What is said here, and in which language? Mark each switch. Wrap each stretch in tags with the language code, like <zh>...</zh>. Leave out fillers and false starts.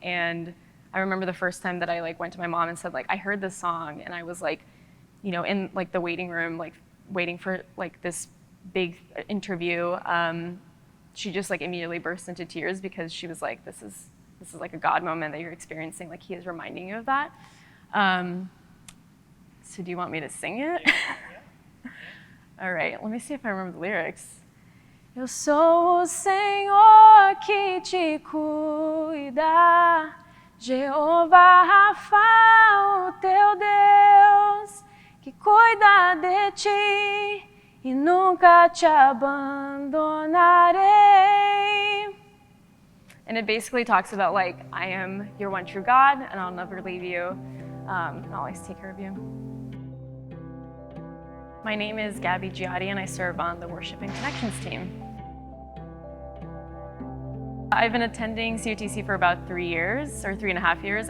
<en>And I remember the first time that I like went to my mom and said like, I heard this song, and I was like, you know, in like the waiting room, like waiting for like this big interview. She just like immediately burst into tears because she was like, this is like a God moment that you're experiencing. Like he is reminding you of that. So do you want me to sing it? All right, let me see if I remember the lyrics.</en> <pt>Eu sou o Senhor que te cuida, Jeová Rafa, o teu Deus, que cuida de ti e nunca te abandonarei.</pt> <en>And it basically talks about like, I am your one true God, and I'll never leave you, and I'll always take care of you. My name is Gabby Giotti, and I serve on the Worship and Connections team. I've been attending COTC for about 3 years, or 3.5 years.</en>